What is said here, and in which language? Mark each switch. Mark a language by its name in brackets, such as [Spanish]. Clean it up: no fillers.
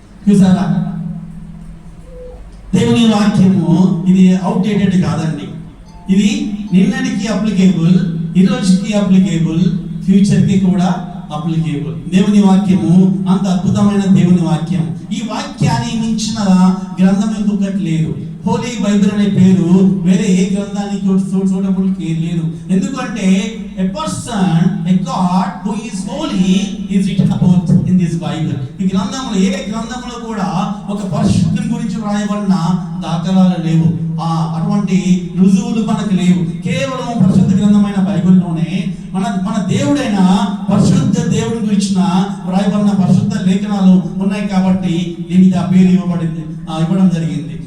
[Telugu] చూసారా, దేవుని వాక్యము ఇది అవుట్డేటెడ్ కాదండి, ఇది నిన్నటికి అప్లికేబుల్, ఈ రోజుకి అప్లికేబుల్, ఫ్యూచర్ కి కూడా అప్లికేబుల్. దేవుని వాక్యము అంత అద్భుతమైన దేవుని వాక్యం. ఈ వాక్యాన్ని మించిన గ్రంథం ఇంకొకటి లేదు. హోలీ బైబిల్ అనే పేరు వేరే ఏ గ్రంథానికి సూటబుల్ లేదు. ఎందుకంటే [English] a person, a God who is holy is written about in this Bible. [Telugu] ఈ గ్రంథంలో ఏ గ్రంథంలో కూడా ఒక పరిశుద్ధుని గురించి వ్రాయబడిన దాఖలాలు లేవు, అటువంటి రుజువులు మనకు లేవు. కేవలం పరిశుద్ధ గ్రంథమైన బైబిల్లోనే మన దేవుడైన పరిశుద్ధ దేవుడి గురించిన వ్రాయబడిన పరిశుద్ధ లేఖనాలు ఉన్నాయి కాబట్టి దీనికి ఆ పేరు ఇవ్వడం జరిగింది.